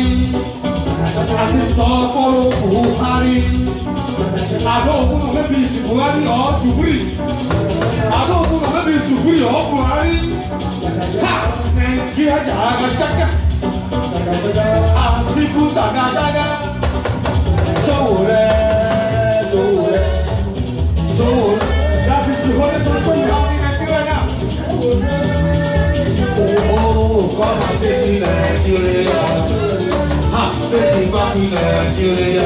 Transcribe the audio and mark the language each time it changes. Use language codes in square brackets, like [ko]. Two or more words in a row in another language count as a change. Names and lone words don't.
[en] I say stop follow Buhari. I don't know maybe it's Buhari or Jubri. I don't know maybe it's Jubri or Buhari. Ha! Nigeria jaga. Atiku daga. Sowore. That is the only solution you have in Nigeria now. Oh, come and take me Nigeria. Ha! Take me back in Nigeria.